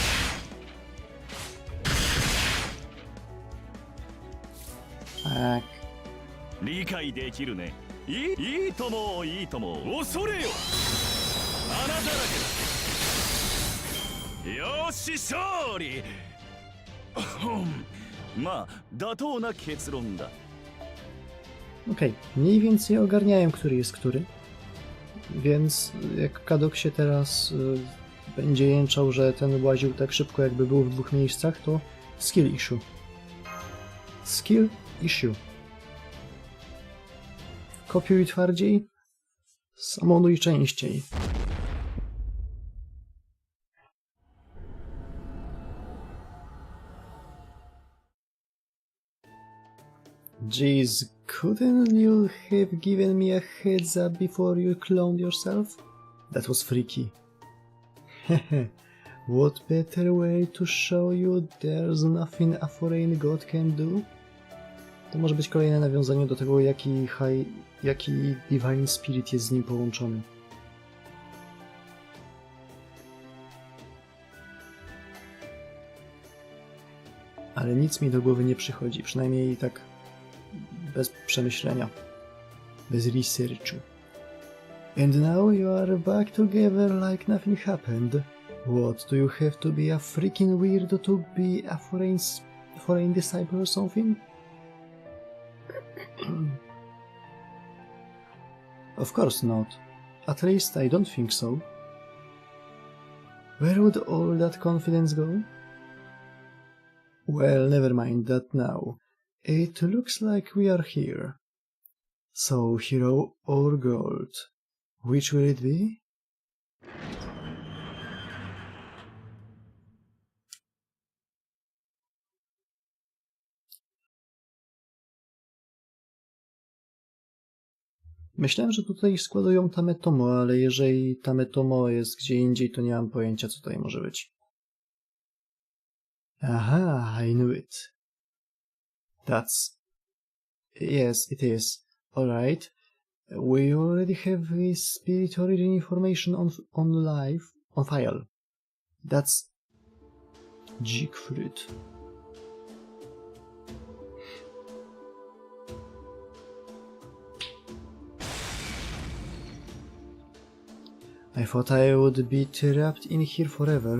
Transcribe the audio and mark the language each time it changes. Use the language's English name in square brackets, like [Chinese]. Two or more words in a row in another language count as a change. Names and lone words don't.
[Polish] Tak. [Japanese] 理解できるね。いいともいいとも、恐れよ。穴だらけだ。よし勝利。まあ妥当な結論だ。 [Polish] Okej, mniej więcej ogarniałem, który jest który. Więc jak Kadok się teraz będzie jęczał, że ten łaził tak szybko, jakby był w dwóch miejscach, [English] to skill issue. Skill issue. [Polish] Kopiuj twardziej, samonuj częściej. [English] Jeez, couldn't you have given me a heads up before you cloned yourself? That was freaky. Hehe, what better way to show you there's nothing a foreign god can do? [Polish] To może być kolejne nawiązanie do tego, jaki Divine Spirit jest z nim połączony. Ale nic mi do głowy nie przychodzi, przynajmniej tak bez przemyślenia, bez researchu. [English] And now you are back together like nothing happened. What, do you have to be a freaking weirdo to be a foreign disciple or something? Of course not. At least I don't think so. Where would all that confidence go? Well, never mind that now. It looks like we are here. So, hero or gold? Which will it be? [Polish] Myślałem, że tutaj składują Tametomo, ale jeżeli Tametomo jest gdzie indziej, to nie mam pojęcia, co tutaj może być. [English] Aha, I knew it. Yes, it is. Alright. We already have this spirit origin information on file. That's Siegfried. I thought I would be trapped in here forever.